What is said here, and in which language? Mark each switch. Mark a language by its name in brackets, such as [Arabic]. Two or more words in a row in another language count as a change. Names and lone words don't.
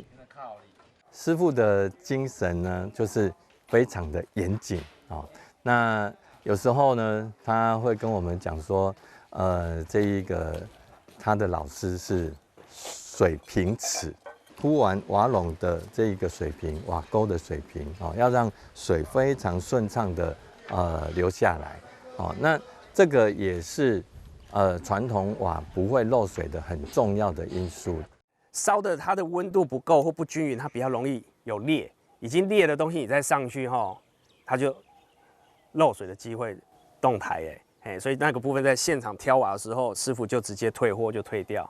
[Chinese] 師傅的精神呢，就是非常的嚴謹那有時候呢，他會跟我們講說，這一個他的老師是水平尺。鋪完瓦籠的這一個水平，瓦溝的水平要讓水非常順暢的流下來那這個也是傳統瓦不會漏水的很重要的因素。燒的它的溫度不夠或不均勻，它比較容易有裂。已經裂的東西你再上去它就漏水的機會動台所以那個部分在現場挑瓦的時候，師傅就直接退貨就退掉。